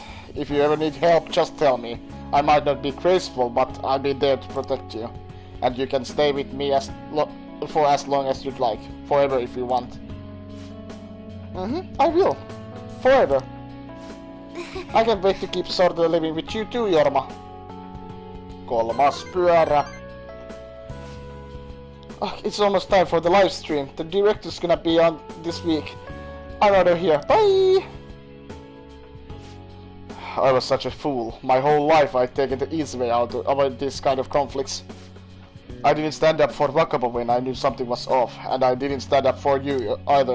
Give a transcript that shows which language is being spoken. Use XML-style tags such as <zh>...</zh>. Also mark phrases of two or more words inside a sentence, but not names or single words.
<en>If you ever need help, just tell me. I might not be graceful, but I'll be there to protect you. And you can stay with me for as long as you'd like. Forever if you want. I will. Forever. I can't wait to keep sort of living with you too, Jorma.</en> <fi>Kolmas pyörä.</fi> <en>Oh, it's almost time for the live stream. The director's gonna be on this week. I'm out of here. Bye! I was such a fool. My whole life I'd taken the easy way out to avoid this kind of conflicts. I didn't stand up for Wakaba when I knew something was off, and I didn't stand up for you either.</en>